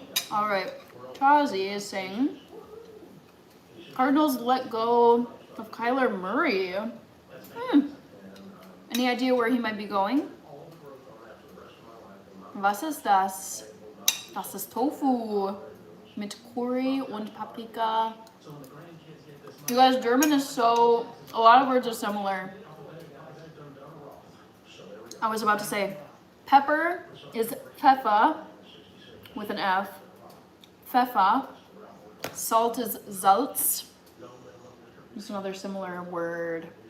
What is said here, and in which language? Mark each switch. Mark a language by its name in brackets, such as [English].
[English] All right, Tazi is saying, Cardinals let go of Kyler Murray. Any idea where he might be going? [German] Was ist das? Das ist Tofu mit Curry und Paprika. [English] You guys, German is so, a lot of words are similar. I was about to say, pepper is Pfeffer with an F. Pfeffer. Salt is Salz. Just another similar word.